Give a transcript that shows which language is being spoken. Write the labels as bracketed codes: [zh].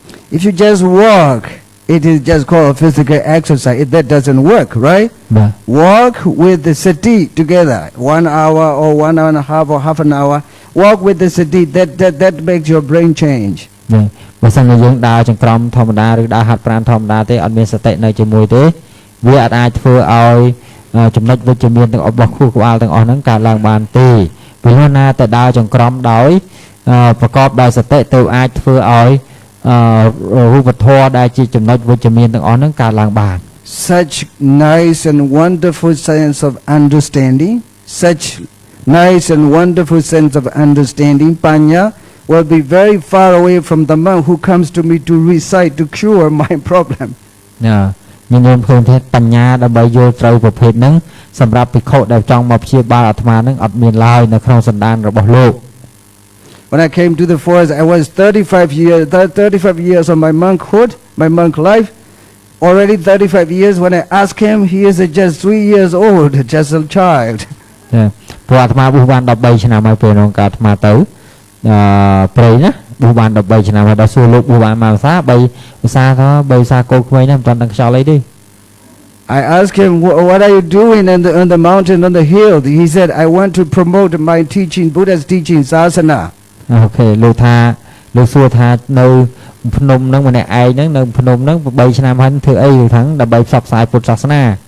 [en] If you just walk, it is just called physical exercise. That doesn't work, right? Walk with the sati together, 1 hour or 1 hour and a half or half an hour. Walk with the sati. That makes your brain change. [km] បើសិនជាយើងដើរចង្ក្រមធម្មតាឬដើរហាត់ប្រាណធម្មតាទេអត់មានសតិនៅជាមួយទេវាអាចធ្វើឲ្យចំណុចវិជ្ជមានទាំងរបស់ខួរក្បាលទាំងអស់ហ្នឹងកើតឡើងបានទេពីនោះណាតែដើរចង្ក្រមដោយប្រកបដោយសតិទៅអាចធ្វើឲ្យរូបធម៌ដែលជាចំណុចវិជ្ជមានទាំងអស់ហ្នឹងកើតឡើងបាន [en] Such nice and wonderful sense of understanding, such nice and wonderful sense of understanding, Panya, will be very far away from the monk who comes to me to recite to cure my problem. [km] ញញឹមឃើញថាបញ្ញាដើម្បីយល់ត្រូវប្រភេទហ្នឹងសម្រាប់ភិក្ខុដែលចង់មកព្យាបាលអាត្មាហ្នឹងអត់មានឡើយនៅក្នុងសន្តានរបស់លោក [en] When I came to the forest, I was 35 years of my monkhood, my monk life. Already 35 years. When I asked him, he is just 3 years old, just a child. [km] ព្រោះអាត្មាបុះបាន13ឆ្នាំហើយពេលនោះអាត្មាទៅព្រៃណាបុះបាន13ឆ្នាំហើយដល់សួរលោកបុះបានមកភាសា3ភាសាទៅ3ភាសាកូនក្មេងណាមិនទាន់ដឹងខ្យល់អីទេ [en] I asked him, what are you doing on the mountain, on the hill? He said, I want to promote my teaching, Buddha's teaching, Sasana. [km] អូខេលោកសួរថានៅភ្នំហ្នឹងម្នាក់ឯងហ្នឹងនៅភ្នំហ្នឹង8ឆ្នាំហើយធ្វើអីហ្នឹងដើម្បីផ្សព្វផ្សាយពុទ្ធសាសនា